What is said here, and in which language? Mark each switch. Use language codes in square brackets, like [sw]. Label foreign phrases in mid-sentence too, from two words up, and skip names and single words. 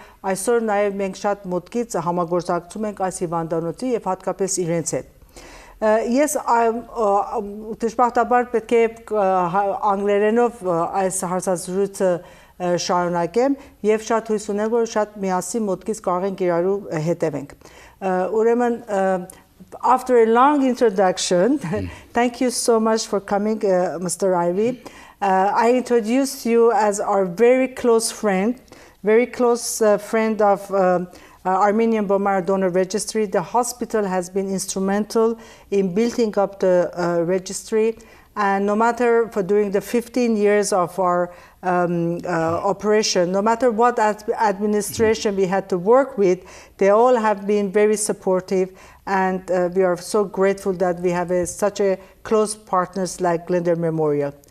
[hy] այսօր նաեւ մենք շատ մոտքից համագործակցում ենք այս հիվանդանոցի եւ հատկապես իրենց հետ։ Ես դժբախտաբար պետք է անգլերենով այս հարցազրույցը շարունակեմ եւ շատ հույս ունեմ, որ շատ միասին մոտքից կարող ենք իրարու հետևենք։ Ուրեմն [en] after a long introduction, thank you so much for coming, Mr. Ivy. I introduce you as our very close friend of Armenian Bone Marrow Donor Registry. The hospital has been instrumental in building up the registry, and no matter during the 15 years of our operation, no matter what administration we had to work with, they all have been very supportive, and we are so grateful that we have such a close partners like Glendale Memorial.